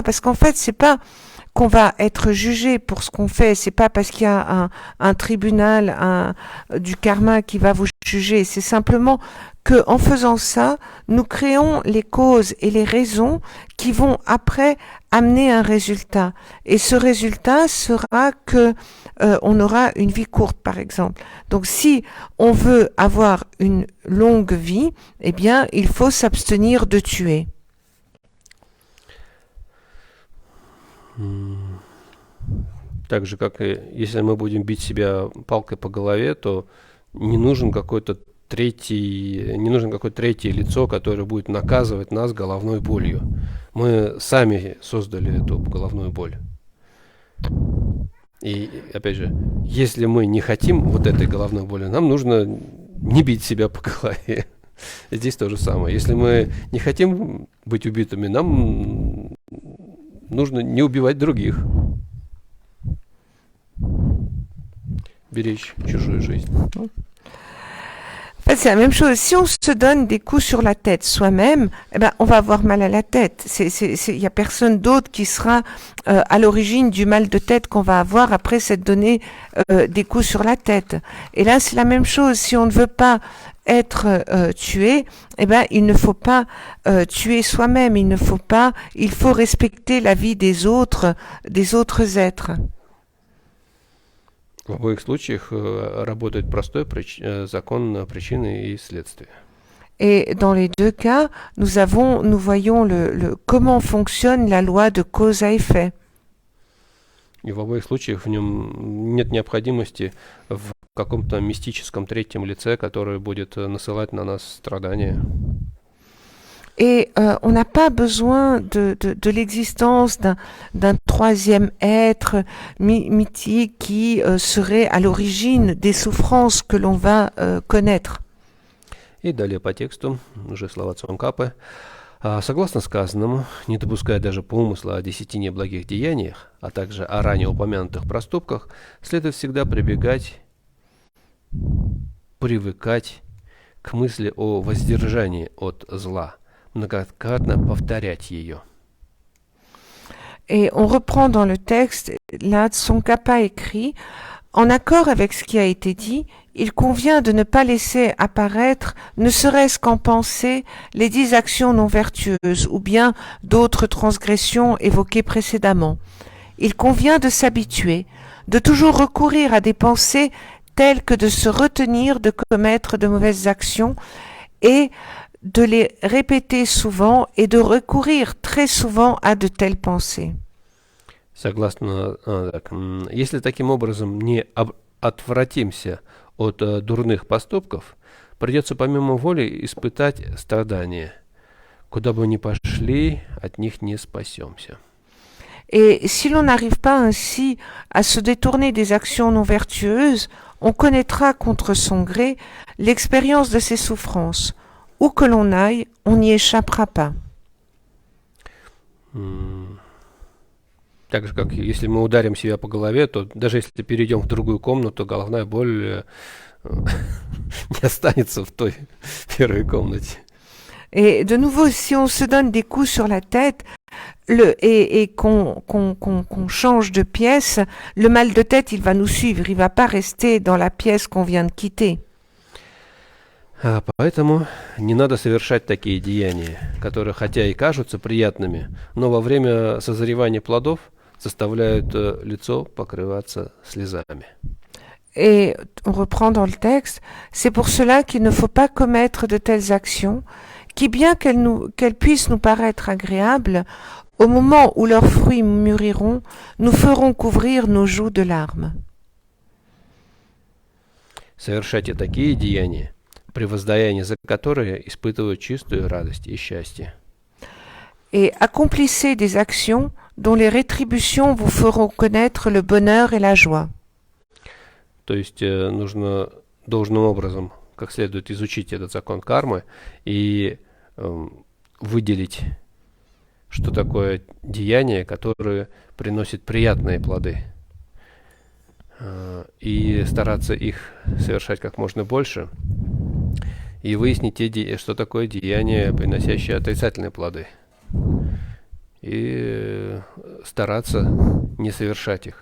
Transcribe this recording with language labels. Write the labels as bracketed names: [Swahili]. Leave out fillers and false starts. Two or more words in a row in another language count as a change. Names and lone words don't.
[French] Parce qu'en fait, c'est pas qu'on va être jugé pour ce qu'on fait, c'est pas parce qu'il y a un tribunal, du karma qui va vous juger, c'est simplement que en faisant ça, nous créons les causes et les raisons qui vont après amener un résultat. Et ce résultat sera que on aura une vie courte, par exemple. Donc, si on veut avoir une longue vie, eh bien, il faut s'abstenir de tuer. [Russian] Так же, как и если мы будем бить себя палкой по голове, то не нужен какое-то третье лицо, которое будет наказывать нас головной болью. Мы сами создали эту головную боль. И, опять же, если мы не хотим вот этой головной боли, нам нужно не бить себя по голове. Здесь то же самое. Если мы не хотим быть убитыми, нам нужно не убивать других. Беречь чужую жизнь. [French] En fait, c'est la même chose. Si on se donne des coups sur la tête soi-même, eh ben, on va avoir mal à la tête. Il y a personne d'autre qui sera à l'origine du mal de tête qu'on va avoir après s'être donné des coups sur la tête. Et là, c'est la même chose. Si on ne veut pas être tué, eh ben, il ne faut pas tuer soi-même. Il faut respecter la vie des autres êtres. [Russian] В обоих случаях работает простой закон причины и следствия. [French] Et dans les deux cas, nous voyons comment fonctionne la loi de cause à effet. [Russian] И в обоих случаях в нем нет необходимости в каком-то мистическом третьем лице, которое будет насылать на нас страдания. [French] Et on n'a pas besoin de l'existence d'un troisième être mythique qui serait à l'origine des souffrances que l'on va connaître. [Russian] И далее по тексту, уже слова Цонкапе. Согласно сказанному, не допуская даже помысла о 10 неблагих деяниях, а также о ранее упомянутых проступках, следует всегда привыкать к мысли о воздержании от зла, многократно повторять ее. [French] Et on reprend dans le texte, là, Tsongkhapa écrit, en accord avec ce qui a été dit, il convient de ne pas laisser apparaître, ne serait-ce qu'en pensée, les 10 actions non vertueuses ou bien d'autres transgressions évoquées précédemment. Il convient de s'habituer, de toujours recourir à des pensées telles que de se retenir de commettre de mauvaises actions et de les répéter souvent et de recourir très souvent à de telles pensées. [Russian] Согласно, если таким образом не отвратимся от дурных поступков, придется помимо воли испытать страдания. Куда бы ни пошли, от них не спасемся. [French] Et si l'on n'arrive pas ainsi à se détourner des actions non vertueuses, on connaîtra contre son gré l'expérience de ces souffrances. Où que l'on aille, on n'y échappera pas. [Russian] Так же, как если мы ударим себя по голове, то даже если перейдем в другую комнату, головная боль не останется в той первой комнате. [French] Et de nouveau, si on se donne des coups sur la tête et qu'on change de pièce, le mal de tête, il va nous suivre, il va pas rester dans la pièce qu'on vient de quitter. [Russian] Поэтому не надо совершать такие деяния, которые хотя и кажутся приятными, но во время созревания плодов заставляют лицо покрываться слезами. [French] Et on reprend dans le texte, c'est pour cela qu'il ne faut pas commettre de telles actions, qui bien qu'elles puissent nous paraître agréables, au moment où leurs fruits mûriront, nous feront couvrir nos joues de larmes. [Russian] Совершайте такие деяния, при воздаянии за которые испытывают чистую радость и счастье. [French] Et accomplissez des actions dont les rétributions vous feront connaître le bonheur et la joie. [Russian] То есть нужно должным образом, как следует изучить этот закон кармы и выделить, что такое деяние, которое приносит приятные плоды, и стараться их совершать как можно больше, и выяснить, что такое деяние, приносящее отрицательные плоды, и стараться не совершать их.